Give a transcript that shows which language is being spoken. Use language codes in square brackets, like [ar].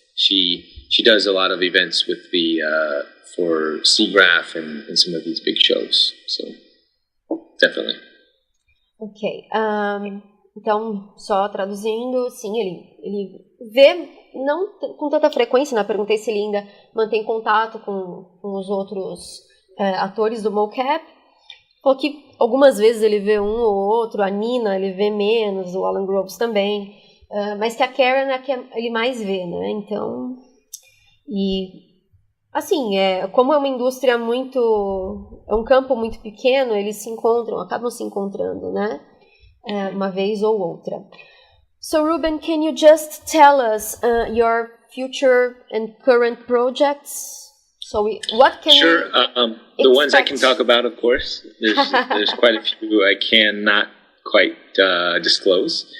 [en] She does a lot of events with for SIGGRAPH and some of these big shows. So definitely. Ok. [pt] Então, só traduzindo, sim, ele vê, não com tanta frequência, né? Perguntei se ele ainda mantém contato com os outros atores do mocap. Falou que algumas vezes ele vê um ou outro, a Nina ele vê menos, o Alan Groves também, mas que a Karen é a que ele mais vê, né? Então, assim, como é uma indústria é um campo muito pequeno, eles acabam se encontrando, né? Uma vez ou outra. [en] So, Reuben, can you just tell us your future and current projects? So what can Sure. The ones I can talk about, of course. There's quite a few I cannot quite disclose.